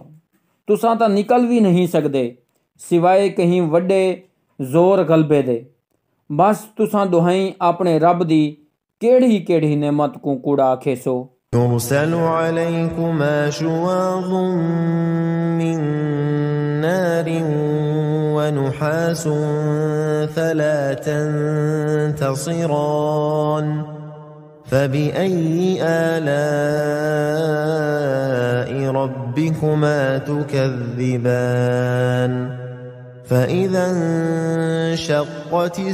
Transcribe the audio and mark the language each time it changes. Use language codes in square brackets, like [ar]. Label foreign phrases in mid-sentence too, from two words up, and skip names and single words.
[skr] تساں تاں نکل بھی نہیں سکدے سوائے کہیں وڈے زور غلبے دے. بس تساں دہائی اپنے رب دی کیڑی کیڑی نعمت کو کوڑا آکھیسو. [ar] يرسل عليكما شواظ من نار ونحاس فلا تنتصران فبأي آلاء ربكما تكذبان فإذا انشقت